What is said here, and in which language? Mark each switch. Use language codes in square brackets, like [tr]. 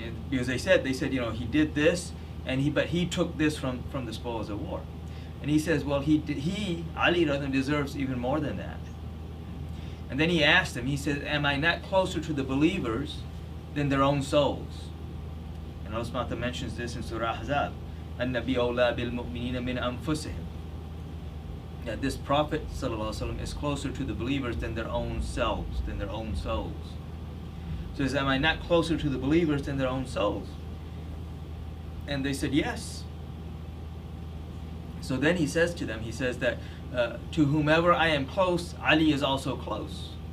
[en] Because they said, he did this, but he took this from the spoils of war. And he says, well, Ali deserves even more than that. And then he asked them, he says, am I not closer to the believers than their own souls? And Allah subhanahu wa ta'ala mentions this in Surah Ahzab. [ar] النبي أولى بالمؤمنين من أنفسهم. [en] That this Prophet ﷺ is closer to the believers than their own selves, than their own souls. So he says, am I not closer to the believers than their own souls? And they said, yes. So then he says to them, he says that to whomever I am close, Ali is also close.